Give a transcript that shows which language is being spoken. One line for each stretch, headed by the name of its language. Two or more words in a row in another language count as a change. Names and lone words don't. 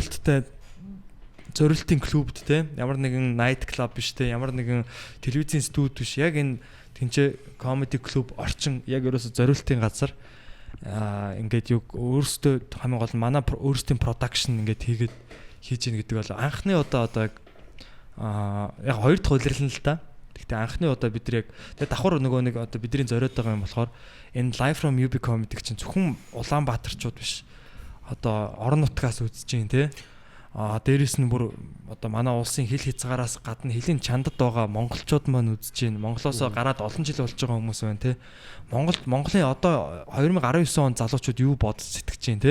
Mongolian: зориултын клубд те ямар нэгэн
English: night club
Mongolian: биш те ямар нэгэн телевизийн студи биш яг энэ тэнцээ
English: comedy club
Mongolian: орчин яг ерөөсө зориултын газар ингээд юу өөрөөсөө хамгийн гол нь манай өөрсдийн production ингээд хийж ийн гэдэг бол анхны одоо яг 2 дахь улирлан л та. Гэхдээ анхны одоо бид нар яг давхар нөгөө нэг одоо бидний зориод байгаа юм болохоор энэ
English: live from UB comedy
Mongolian: чинь зөвхөн Улаанбаатарчууд биш. Одоо орон нутгаас үзэж гин те. Дээрээс нь бүр одоо манай улсын хил хязгаараас гадна хилийн чандад байгаа монголчууд маань үзэж гин. Монголоос гараад олон жил болж байгаа хүмүүс байна те. Монголын одоо 2019 он залуучууд юу бодож сэтгэж гин те.